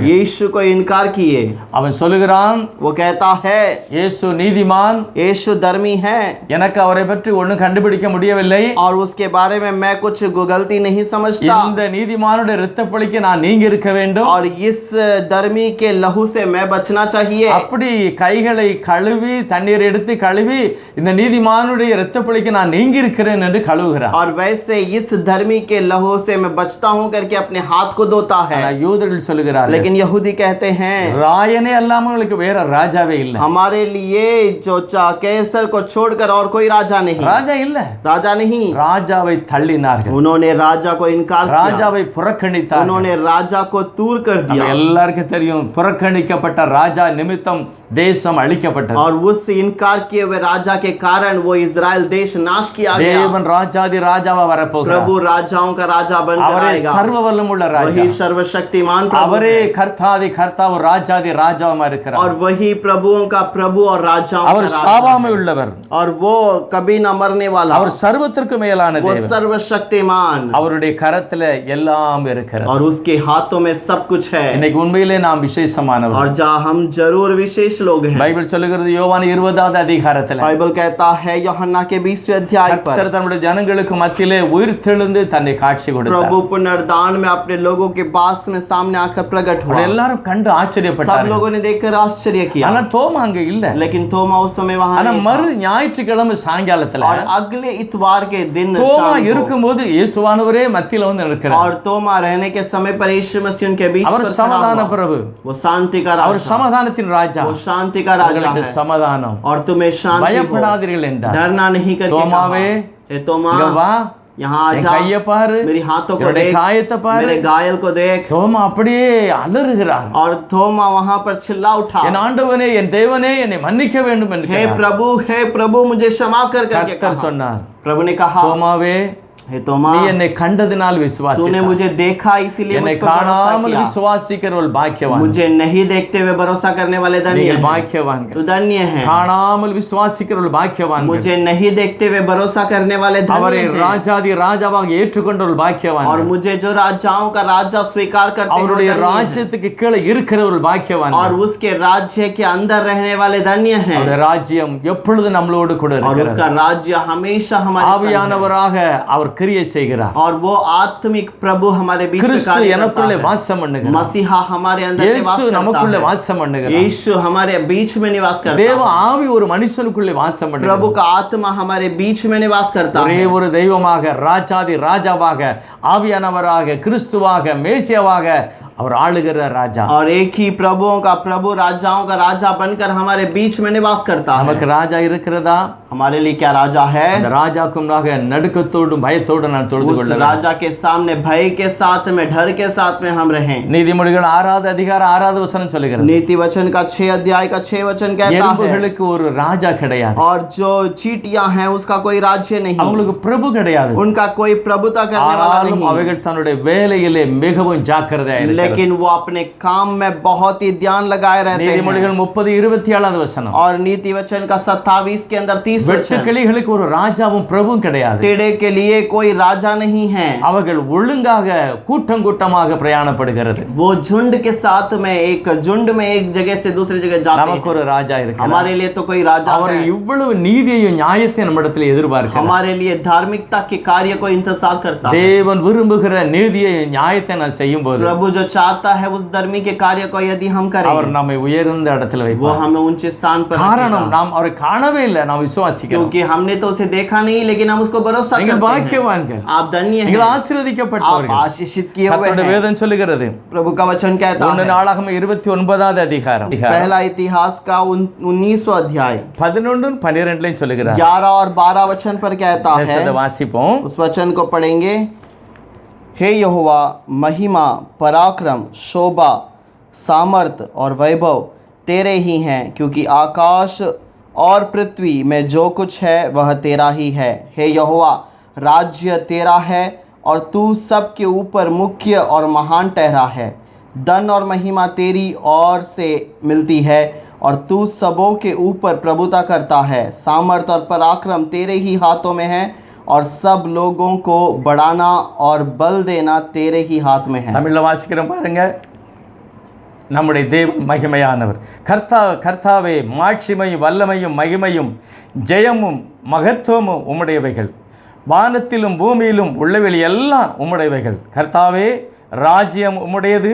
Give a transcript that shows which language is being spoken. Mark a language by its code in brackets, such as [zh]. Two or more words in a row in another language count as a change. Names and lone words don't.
[hi] यीशु को इनकार किए। [ta] அவன் சொல்லுகிறான், [hi] वो कहता है [ta] இயேசு நீதிமான், [hi] यीशु धर्मी है [ta] எனக்கு அவரை பற்றி ஒண்ணும் கண்டுபிடிக்க முடியவில்லை, [hi] और उसके बारे में मैं कुछ गलती नहीं समझता, [ta] இந்த நீதிமானுடைய இரத்தப்பழிக்கு நான் நீங்கி இருக்க வேண்டும், [hi] और इस धर्मी के लहू से मैं बचना चाहिए। [ta] அப்படி கைகளை கழுவி தண்ணீர் எடுத்து கழுவி இந்த நீதிமானுடைய இரத்தப்பழிக்கு நான் நீங்கி இருக்கிறேன் என்று கழுவுகிறான். [hi] और वैसे इस धर्मी के लहू से मैं बचता हूं करके अपने हाथ को धोता है। [ta] ஆனா யூதர்கள் சொல்லுகிறார்கள், [hi] लेकिन यहूदी कहते हैं [ta] ராயனே அல்லாம உங்களுக்கு வேற ராஜாவே இல்ல, [hi] हमारे लिए जो कैसर को छोड़कर और कोई राजा नहीं, [ta] ராஜா இல்ல, [hi] राजा नहीं। [ta] ராஜாவை தள்ளினார்கள், [hi] उन्होंने राजा को इनकार किया, [ta] ராஜாவை புறக்கணித்தார்கள். [hi] उन्होंने राजा को दूर कर [ta] நம்ம [hi] दिया, [ta] எல்லாருக்கும் தெரியும், புறக்கணிக்கப்பட்ட ராஜா நிமித்தம் தேசம் அழிக்கப்பட்டது. [hi] और उस इनकार किए हुए राजा के कारण वो इजराइल देश नाश किया गया। [ta] தேவன் ராஜாதி ராஜாவா வரப்போகிறார். [hi] प्रभु राजाओं का राजा बनकर [ta] அவரே [hi] आएगा, [ta] சர்வ வல்லமுள்ள ராஜா, [hi] वही सर्वशक्तिमान प्रभु [ta] அவரே [hi] है, [ta] கர்த்தாதி கர்த்தாவு ராஜாதி ராஜாவா இருக்கிறார். [hi] और वही प्रभुओं का प्रभु और राजाओं का [ta] அவர் [hi] राजा [ta] சாவாமை [hi] है। [ta] உள்ளவர், [hi] और वो कभी न मरने वाला, [ta] அவர் சர்வத்திற்கு மேலான [hi] वो [ta] தேவன், [hi] सर्वशक्तिमान, [ta] அவருடைய கரத்துல எல்லாம் இருக்கிறது. [hi] और उसके हाथों में सब कुछ है। [ta] இன்னைக்கு உண்மையிலே நாம் விசேஷமானவர். [hi] और जहाँ हम जरूर विशेष लोग हैं। [ta] பைபிள் சொல்லுகிறது யோவான் 20வது அதிகாரத்துல, [hi] बाइबल कहता है यूहन्ना के 20वें अध्याय पर, [ta] கர்த்தர் தம்முடைய ஜனங்களுக்கு மத்தியிலே உயிர்த்தெழுந்து தன்னை காட்சி கொடுத்தார். [hi] प्रभु पुनरुद्धान में अपने लोगों के पास में सामने आकर प्रकट हुआ। [ta] எல்லாரும் கண்டு [hi] सब [ta] ஆச்சரியப்பட்டார்கள். [hi] लोगों ने देखकर आश्चर्य किया, [ta] ஆனா தோமா அங்க இல்ல. [hi] लेकिन थोमा उस समय वहां [ta] ஆனா [hi] नहीं [ta] மறு [hi] था। [ta] ஞாயிற்றுக்கிழமை சாயங்காலத்துல [hi] और अगले इतवार के दिन [ta] தோமா [hi] शाम को, [ta] இருக்கும்போது இயேசுவானவரே மத்தியில வந்து நிற்கிறார். [hi] और तोमा रहने के समय पर यीशु मसीह उनके बीच [ta] அவர் [hi] पर खड़ा [ta] சமாதான [hi] हुआ। [ta] பிரபு, [hi] वो शांति का [ta] அவர் [hi] राजा, [ta] சமாதானத்தின் ராஜா, [hi] वो शांति का राजा [ta] உங்களுக்கு [hi] है, [ta] சமாதானம், [hi] और तुम्हें शांति हो, [ta] பயப்படாதீர்கள் என்றார். [hi] डरना नहीं करके [ta] தோமாவே, [hi] कहा, ए तोमा [ta] இங்க வா, [hi] यहाँ आ [ta] என் [hi] जा, [ta] கையை பாரு, [hi] मेरी हाथों को [ta] என்னுடைய [hi] देख, [ta] காயத்தை பாரு. [hi] मेरे घायल को देख। [ta] தோமா அப்படியே அலறுகிறார். [hi] और थोमा वहां पर चिल्ला उठा, [ta] என் ஆண்டவனே, என் தேவனே, என்னை மன்னிக்க வேண்டும் என்று [hi] हे [ta] கேட்டார். [hi] प्रभु मुझे क्षमा कर करके [ta] கர்த்தர் [hi] कहा। [ta] சொன்னார், [hi] प्रभु ने कहा, [ta] தோமாவே, [hi] हे तोमा, [ta] நீ என்னை கண்டதினால் [hi] तूने [ta] விசுவாசித்தாய், [hi] मुझे देखा इसीलिए [ta] என்னை [hi] मुझ पर भरोसा [ta] காணாமல் [hi] किया। [ta] விசுவாசிக்கிறவள் பாக்கியவான். [hi] मुझे नहीं देखते हुए भरोसा करने वाले धन्य [ta] நீங்கள் [hi] हैं। [ta] பாக்கியவான்கள். [hi] तू धन्य है। [ta] காணாமல் விசுவாசிக்கிறவள் பாக்கியவான்கள். [hi] मुझे नहीं देखते हुए भरोसा करने वाले [ta] அவரை [hi] धन्य हैं। [ta] ராஜாதி ராஜாவாக ஏற்றுக்கொண்டவள் [hi] और [ta] பாக்கியவான்கள். [hi] मुझे जो राजाओं का राजा स्वीकार करते हैं वो [ta] அவருடைய [hi] धन्य हैं। [ta] ராஜ்யத்துக்கு கீழே இருக்கிறவள் [hi] और [ta] பாக்கியவான்கள். [hi] उसके राज्य के अंदर रहने वाले धन्य हैं। [ta] அவருடைய ராஜ்யம் எப்பொழுது நம்மளோடு கூட [hi] और [ta] இருக்கிறது. [hi] उसका राज्य हमेशा हमारे संग है। [ta] ஆவியானவராக அவர் கிரியை செய்கிறார். [hi] और वो आत्मिक प्रभु हमारे बीच में [ta] கிறிஸ்து [hi] कार्य करता [ta] எனக்குள்ளே [hi] है। [ta] வாசம் பண்ணுகிறார். [hi] मसीहा हमारे अंदर निवास [ta] இயேசு [hi] करता [ta] நமக்குள்ளே [hi] है। [ta] வாசம் பண்ணுகிறார். [hi] यीशु हमारे बीच में निवास करता [ta] தேவ [hi] है। [ta] ஆவி ஒரு மனுஷனுக்குள்ளே வாசம் [hi] प्रभु [ta] பண்ணுகிறார். [hi] का आत्मा हमारे बीच में निवास करता [ta] ஒரே [hi] है। [ta] ஒரு தெய்வமாக, ராஜாதி ராஜாவாக, ஆவியானவராக, கிறிஸ்துவாக, மேசியாவாக அவர் ஆளுகிற ராஜா. [hi] और एक ही प्रभुओं का प्रभु, राजाओं का राजा बनकर हमारे बीच में निवास करता [ta] நமக்கு [hi] है। [ta] ராஜா இருக்கிறதா? [hi] हमारे लिए क्या राजा है? [ta] அந்த ராஜாக்கு முன்னாக நடுக்கத்தோடும் பயத்தோடும் நான் தொழுது [hi] उस [ta] கொள்ள வேண்டும். [hi] राजा के सामने भय के साथ में, डर के साथ में हम रहें। [ta] நீதிமொழிகள் 6வது அதிகாரம் 6வது வசனம் சொல்லுகிறது, [hi] नीति वचन का 6 अध्याय का 6 वचन कहता है, [ta] எறும்புகளுக்கு ஒரு ராஜா கிடையாது, [hi] और जो चींटियां हैं उसका कोई राज्य नहीं, [ta] அவங்களுக்கு பிரபு கிடையாது, [hi] उनका कोई प्रभुता करने वाला [ta] ஆனாலும் [hi] नहीं, [ta] அவைகள் தன்னுடைய வேலையிலே மிகவும் ஜாக்கிரதையாக இருக்கிறது. [hi] लेकिन वो अपने काम में बहुत ही ध्यान लगाए रहते हैं। [ta] நீதிமொழிகள் 30:27வது வசனம், [hi] और नीति वचन का 27 के अंदर 30 वचन, [ta] வெட்டுக்கிளிகளுக்கு ஒரு ராஜாவும் பிரபுவும் கிடையாது, [hi] टेढ़े के लिए कोई राजा नहीं है, [ta] அவர்கள் ஒழுங்காக கூட்டம் கூட்டமாக பிரயாணப்படுகிறது. [hi] वो झुंड के साथ में, एक झुंड में एक जगह से दूसरी जगह जाते [ta] நமக்கு [hi] हैं। [ta] ஒரு ராஜா இருக்கிறார். [hi] हमारे लिए तो कोई राजा [ta] அவர் [hi] है, [ta] இவ்வளவு நீதியையும் நியாயத்தையும் நம்மிடத்தில் எதிர்பார்க்கிறார். [hi] हमारे लिए धार्मिकता के कार्य को इंतजार करता है। [ta] தேவன் விரும்புகிற நீதியை நியாயத்தை நான் செய்யும் போது [hi] प्रभु जो चाहता है उस धर्मी के कार्य को यदि हम [ta] அவர் [hi] करें, [ta] நம்மை உயர்ந்த இடத்துல [hi] वो [ta] வைப்பார். [hi] हमें ऊंचे स्थान पर [ta] காரணம் [hi] रखेगा। [ta] நாம் அவரை காணவே இல்லை, நாம் விசுவாசிக்கிறோம். [hi] क्योंकि हमने तो उसे देखा नहीं, लेकिन हम उसको भरोसा [ta] நீங்கள் [hi] करते हैं। [ta] பாக்கியவான்கள், [hi] आप धन्य [ta] நீங்கள் [hi] हैं, आप [ta] ஆசீர்வதிக்கப்பட்டவர்கள். [hi] आशीषित किए हुए [ta] கர்த்தருடைய [hi] हैं। [ta] வேதம் சொல்லுகிறது, [hi] प्रभु का वचन कहता 1 है, [ta] நாளாகமம் 29வது அதிகாரம் [hi] पहला इतिहास का 19वां अध्याय [ta] 11 12 சொல்லுகிறார். [hi] 11 और 12 वचन पर कहता है, [ta] அதை வாசிப்போம். [hi] उस वचन को पढ़ेंगे। हे यहोवा, महिमा, पराक्रम, शोभा, सामर्थ और वैभव तेरे ही हैं, क्योंकि आकाश और पृथ्वी में जो कुछ है वह तेरा ही है। हे यहोवा, राज्य तेरा है और तू सबके ऊपर मुख्य और महान ठहरा है। धन और महिमा तेरी ओर से मिलती है और तू सबों के ऊपर प्रभुता करता है। सामर्थ और पराक्रम तेरे ही हाथों में है और सब लोगों को बढ़ाना और बल देना तेरे ही हाथ में है। [ta] தமிழில் வாசிக்கிறோம் பாருங்க. நம்முடைய தேவன் மகிமையானவர். கர்த்தாவே, மாட்சிமையும் வல்லமையும் மகிமையும் ஜெயமும் மகத்துவமும் உம்முடையவைகள். வானத்திலும் பூமியிலும் உள்ளவைகள் எல்லாம் உம்முடையவைகள். கர்த்தாவே, ராஜ்யம் உம்முடையது.